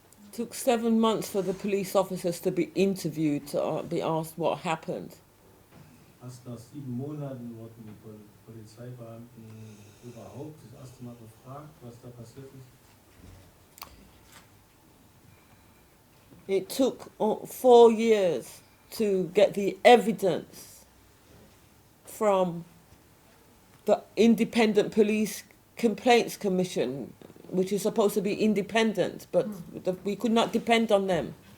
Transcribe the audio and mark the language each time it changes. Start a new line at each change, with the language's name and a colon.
English: It took 7 months for the police officers to be interviewed, to be asked what happened.
German: Erst nach 7 Monaten wurden die Polizeibeamten überhaupt das erste Mal befragt, was da passiert ist.
English: It took 4 years to get the evidence from the Independent Police Complaints Commission, which is supposed to be independent, but we could not depend on them.